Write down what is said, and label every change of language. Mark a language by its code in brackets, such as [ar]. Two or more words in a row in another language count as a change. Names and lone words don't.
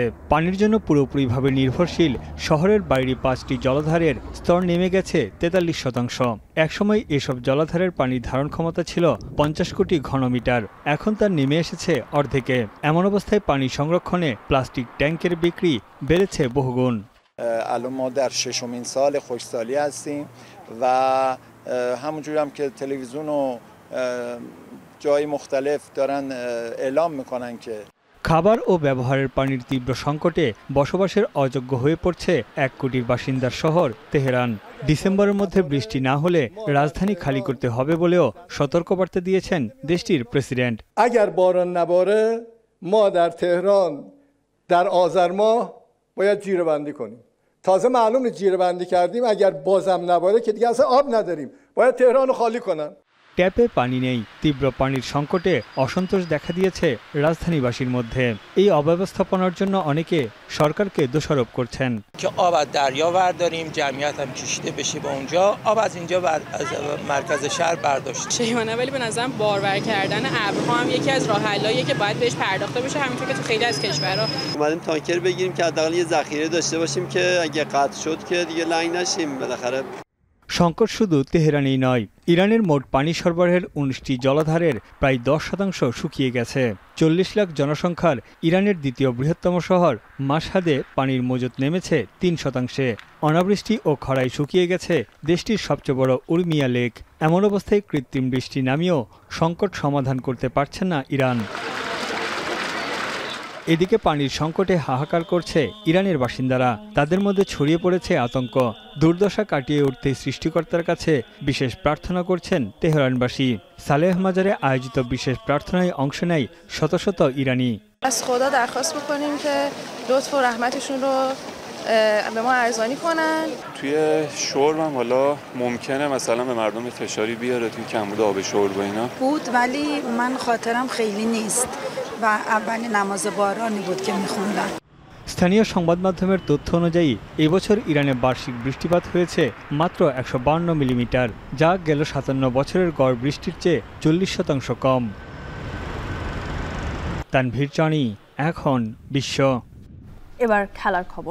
[bn] পানির জন্য পুরোপুরিভাবে নির্ভরশীল শহরের বাইরে ৫টি জলাধারের স্তর নেমে গেছে ৪৩%। একসময় এসব জলাধারের পানির ধারণ ক্ষমতা ছিল ৫০ কোটি ঘনমিটার, এখন তা নেমে এসেছে অর্ধেকে। এমন অবস্থায় পানি সংরক্ষণে প্লাস্টিক ট্যাঙ্কের বিক্রি বেড়েছে বহুগুণ। [fa] الان ما در 6مین سال خشکسالی هستیم و همونجوری هم که تلویزیون و جای مختلف دارن اعلام میکنن که [bn] খাবার ও ব্যবহারের পানির তীব্র সংকটে বসবাসের অযোগ্য হয়ে পড়ছে ১ কোটির বাসিন্দার শহর তেহরান। ডিসেম্বরের মধ্যে বৃষ্টি না হলে রাজধানী খালি করতে হবে বলেও সতর্কবার্তা দিয়েছেন দেশটির প্রেসিডেন্ট। [fa] اگر باران نباره ما در تهران در آذر ماه باید جیره‌بندی کنیم. تازه معلومه جیره‌بندی کردیم اگر بازم نباره که دیگه اصلا آب نداریم. باید تهران رو خالی کنن. [bn] ট্যাপে পানি নেই। তীব্র পানির সংকটে অসন্তোষ দেখা দিয়েছে রাজধানীবাসীর মধ্যে। এই অব্যবস্থাপনার জন্য অনেকে সরকারকে দোষারোপ করছেন। [fa] آب از دریا برداریم جمعیت هم کشیده بشه به اونجا آب از اینجا از مرکز شهر برداشت شیوانه ولی به نظرم بارور کردن ابرها هم یکی از راه حلاییه که باید بهش پرداخته بشه همونطور که تو خیلی از کشورها اومدیم تانکر بگیریم که حداقل یه ذخیره داشته باشیم که اگه قطع شد که دیگه لنگ نشیم بالاخره [bn] সংকট শুধু তেহরানেই নয়, ইরানের মোট পানি সরবরাহের 19টি জলাধারের প্রায় 10% শুকিয়ে গেছে। 40 লাখ জনসংখ্যার ইরানের দ্বিতীয় বৃহত্তম শহর মাশহাদে পানির মজুত নেমেছে 3%। অনাবৃষ্টি ও খরায় শুকিয়ে গেছে দেশটির সবচেয়ে বড় উর্মিয়া লেক। এমন অবস্থায় কৃত্রিম বৃষ্টি নামিয়েও সংকট সমাধান করতে পারছে না ইরান। এদিকে পানির সংকটে হাহাকার করছে ইরানের বাসিন্দারা। তাদের মধ্যে ছড়িয়ে পড়েছে আতঙ্ক। দুর্দশা কাটিয়ে উঠতে সৃষ্টিকর্তার কাছে বিশেষ প্রার্থনা করছেন তেহরানবাসী। সালেহ মাজারে আয়োজিত বিশেষ প্রার্থনায় অংশ নেয় শত শত ইরানি। [fa] از خدا درخواست می‌کنیم که لطف و رحمتشون رو به ما ارزانی کنن. توی شرب هم حالا ممکنه مثلا به مردم فشاری بیاره توی کمبود آب شرب و اینا بود ولی من خاطرم خیلی نیست و اولین نماز بارانی بود که می‌خوندن. [bn] স্থানীয় সংবাদ মাধ্যমের তথ্য অনুযায়ী এবছর ইরানে বার্ষিক বৃষ্টিপাত হয়েছে মাত্র 152 মিলিমিটার, যা গেল 57 বছরের গড় বৃষ্টির চেয়ে 40% কম। তানভীর চানি, এখন বিশ্ব। এবার খেলার খবর।